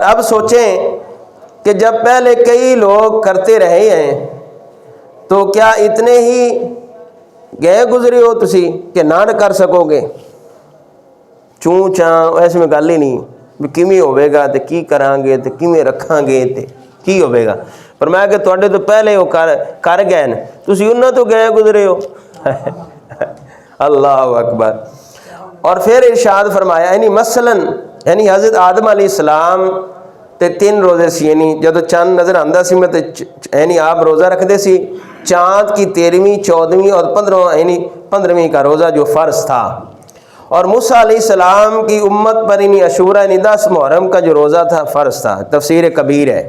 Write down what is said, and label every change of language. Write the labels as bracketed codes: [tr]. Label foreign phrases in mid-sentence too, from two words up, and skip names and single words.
[ur] اب سوچیں کہ جب پہلے کئی لوگ کرتے رہے ہیں تو کیا اتنے ہی گئے گزرے ہو تسی کہ نہ کر سکو گے؟ [pa] چوں چاں ایسے میں گل ہی نہیں بھی کیویں ہوے گا تے کی کران گے تے کیویں رکھاں گے تے کی ہوے گا، فرمایا کہ تواڈے تو پہلے وہ کر گئے نے، تسی انہاں تو گئے گزرے ہو۔ [ar] اللہ اکبر۔ [ur] اور پھر ارشاد فرمایا یعنی مثلاً یعنی حضرت آدم [ar] علیہ السلام [pa] تے 3 روزے سی، یعنی جدو چاند نظر آندا سی میں تے یعنی آپ روزہ رکھدے سی، [ur] چاند کی 13ویں 14ویں اور 15ویں کا روزہ جو فرض تھا، اور موسیٰ [ar] علیہ السلام [ur] کی امت پر یعنی عاشورہ یعنی 10 محرم کا جو روزہ تھا فرض تھا، تفسیر کبیر ہے۔